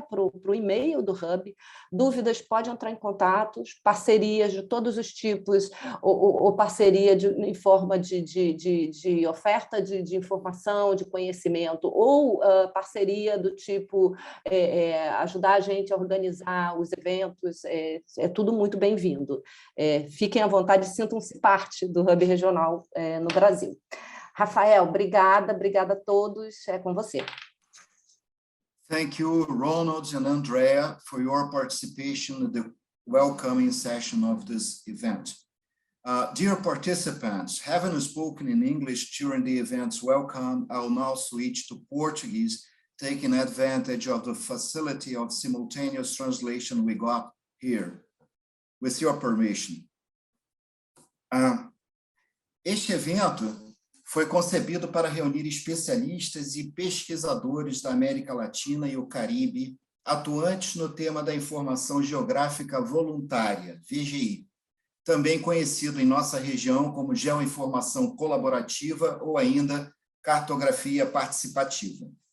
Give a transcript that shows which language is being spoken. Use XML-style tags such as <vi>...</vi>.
<pt>Para o e-mail do Hub. Dúvidas, pode entrar em contatos, parcerias de todos os tipos, ou parceria em forma de oferta de informação, de conhecimento, ou parceria do tipo ajudar a gente a organizar os eventos, é tudo muito bem-vindo. Fiquem à vontade, sintam-se parte do Hub Regional no Brasil. Rafael, obrigada a todos, é com você.</pt> <en>Thank you, Ronald and Andrea, for your participation in the welcoming session of this event. Dear participants, having spoken in English during the event's welcome, I'll now switch to Portuguese, taking advantage of the facility of simultaneous translation we got here. With your permission.</en> <pt>Este evento foi concebido para reunir especialistas e pesquisadores da América Latina e o Caribe, atuantes no tema da informação geográfica voluntária, VGI, também conhecido em nossa região como geoinformação colaborativa ou ainda cartografia participativa.</pt>